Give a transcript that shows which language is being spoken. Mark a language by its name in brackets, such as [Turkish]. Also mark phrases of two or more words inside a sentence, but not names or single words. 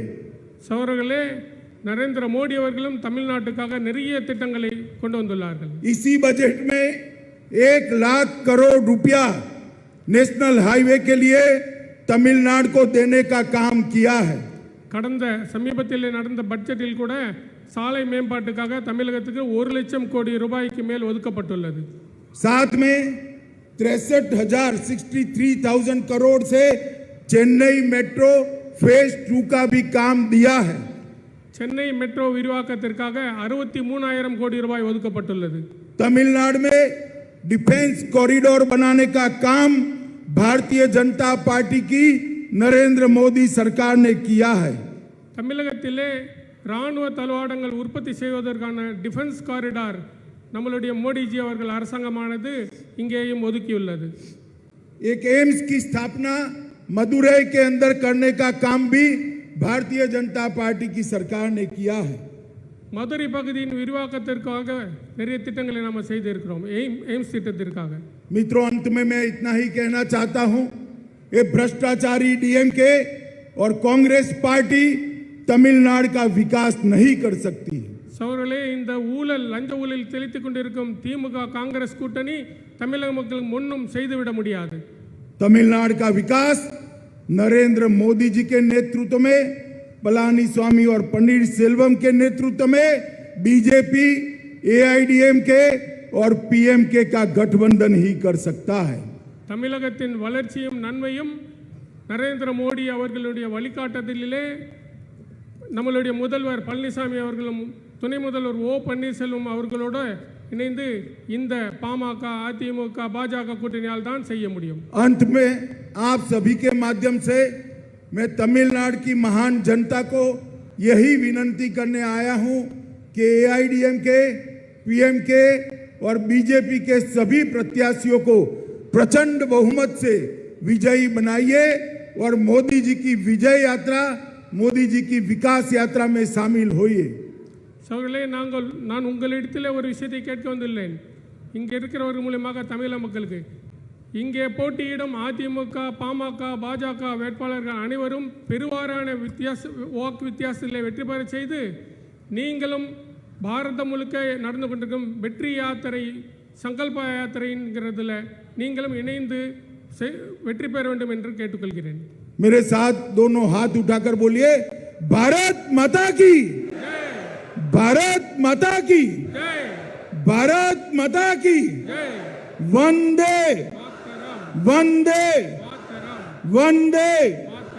[Tamil] சகோதரர்களே, நரேந்திர மோடி அவர்களும் தமிழ்நாட்டுக்காக நிறைய திட்டங்களை கொண்டு வந்துள்ளார்கள். [Hindi] इसी बजट में 1 लाख करोड़ रुपया [English] national highway [Hindi] के लिए तमिलनाडु को देने का काम किया है। [Tamil] கடந்த சமீபத்தில் நடந்த பட்ஜெட்டில் கூட சாலை மேம்பாட்டுக்காக தமிழகத்துக்கு 1 லட்சம் கோடி ரூபாய்க்கு மேல் ஒதுக்கப்பட்டுள்ளது. [Hindi] साथ में 63,000 करोड़ से चेन्नई मेट्रो फेज 2 का भी काम दिया है। [Tamil] சென்னை மெட்ரோ விரிவாக்கத்திற்காக 63,000 கோடி ரூபாய் ஒதுக்கப்பட்டுள்ளது. [Hindi] तमिलनाडु में [English] defence corridor [Hindi] बनाने का काम भारतीय जनता पार्टी की नरेंद्र मोदी सरकार ने किया है। [Tamil] தமிழகத்திலே ராணுவ தளவாடங்கள் உற்பத்தி செய்வதற்கான [English] defence corridor [Tamil] நம்மளுடைய மோடிஜி அவர்கள் அரசாங்கமானது இங்கேயும் ஒதுக்கியுள்ளது. [Hindi] एक एम्स की स्थापना मदुरई के अंदर करने का काम भी भारतीय जनता पार्टी की सरकार ने किया है। [Tamil] மதுரை பகுதியின் விரிவாக்கத்திற்காக நிறைய திட்டங்களை நாம் செய்திருக்கிறோம். எய்ம்ஸ் திட்டத்திற்காக. [Hindi] मित्रों, अंत में मैं इतना ही कहना चाहता हूं, ये भ्रष्टाचारी डीएमके और कांग्रेस पार्टी तमिलनाडु का विकास नहीं कर सकती। [Tamil] சகோதரர்களே, இந்த ஊழல் லஞ்ச ஊழல் தெளித்துக் கொண்டிருக்கும் திமுக காங்கிரஸ் கூட்டணி தமிழக மக்களுக்கு முன்னும் செய்துவிட முடியாது. [Hindi] तमिलनाडु का विकास नरेंद्र मोदी जी के नेतृत्व में, पलानी स्वामी और पन्नीर सेल्वम के नेतृत्व में बीजेपी, एआईडीएमके और पीएमके का गठबंधन ही कर सकता है। [Tamil] தமிழகத்தின் வளர்ச்சியும் நன்மையும் நரேந்திர மோடி அவர்களுடைய வழிகாட்டுதலிலே நம்மளுடைய முதல்வர் பழனிசாமி அவர்களும் துணை முதல்வர் ஓ பன்னீர்செல்வம் அவர்களோடு இணைந்து இந்த பாமக, அதிமுக, பாஜக கூட்டணியால் தான் செய்ய முடியும். [Hindi] अंत में आप सभी के माध्यम से मैं तमिलनाडु की महान जनता को यही विनंती करने आया हूं कि एआईडीएमके, पीएमके और बीजेपी के सभी प्रत्याशियों को प्रचंड बहुमत से विजयी बनाइए और मोदी जी की विजय यात्रा, मोदी जी की विकास यात्रा में शामिल होइए। [Tamil] சகோதரர்களே, நான் உங்களிடத்தில் ஒரு விஷயத்தை கேட்க வந்துள்ளேன். இங்கே இருக்கிறவர்கள் மூலமாக தமிழக மக்களுக்கு இங்கே போட்டியிடும் அதிமுக, பாமக, பாஜக வேட்பாளர்கள் அனைவரும் பெருவாரான வாக்கு வித்தியாசத்தில் வெற்றி பெற செய்து நீங்களும் பாரதம் முழுக்க நடந்து கொண்டிருக்கும் வெற்றி யாத்திரை, சங்கல்ப யாத்திரைங்கிறதுல நீங்களும் இணைந்து வெற்றி பெற வேண்டும் என்று கேட்டுக்கொள்கிறேன். [Hindi] मेरे साथ दोनों हाथ उठाकर बोलिए, भारत माता की, भारत माता की, भारत माता की, वंदे वंदे वंदे